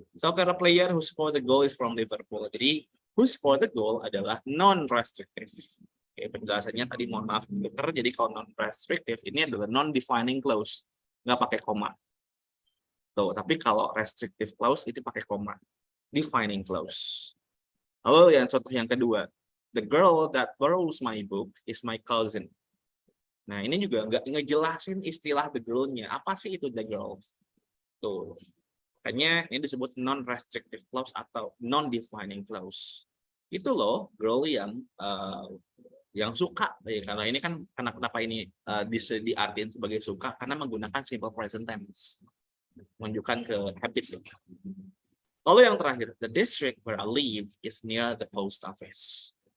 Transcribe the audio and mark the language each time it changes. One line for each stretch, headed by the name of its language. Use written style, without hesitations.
English: Soccer player who scored the goal is from Liverpool.
Indonesian: Jadi
English: who scored the goal
Indonesian: adalah non-restrictive. Oke, penjelasannya tadi mohon maaf jadi kalau non-restrictive ini adalah non-defining clause, nggak pakai koma. Tuh, tapi kalau restrictive clause itu pakai koma, defining clause. Lalu yang contoh yang kedua,
English: the girl that borrows my book is my cousin.
Indonesian: Nah, ini juga nggak ngejelasin istilah the girl-nya. Apa sih itu the girl? Tuh, makanya ini disebut non-restrictive clause atau non-defining clause. Itu loh girl yang suka, karena ini kan kenapa ini diartikan sebagai suka karena menggunakan simple present tense, menunjukkan ke habit. Lalu yang terakhir,
English: the district where I live is near the post office.